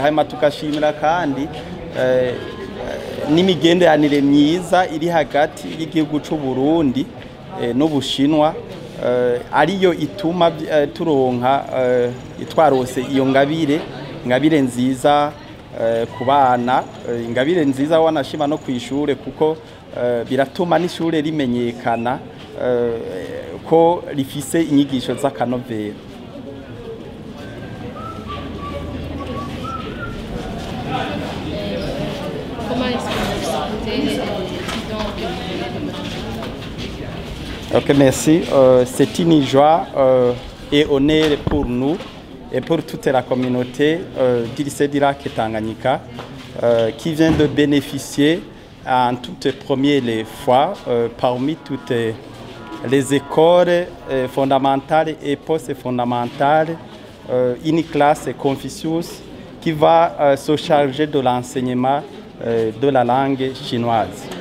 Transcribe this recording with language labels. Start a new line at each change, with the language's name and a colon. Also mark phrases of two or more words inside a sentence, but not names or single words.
Rundi: Hanyuma tukashimira kandi n'imigenderanire myiza iri hagati y'igihugu cy'u Burundi n'Ubushinwa ariyo ituma turonka twarose iyo ngabire nziza ku bana, ingabire nziza wanashima no kw'ishure kuko biratuma n'ishure rimenyekana ko rifise inyigisho z'akanovera.
French: Ok, merci. C'est une joie et honneur pour nous et pour toute la communauté du lycée d'Irak et Tanganyika qui vient de bénéficier en toute première fois parmi toutes les écoles fondamentales et post-fondamentales une classe Confucius qui va se charger de l'enseignement de la langue chinoise.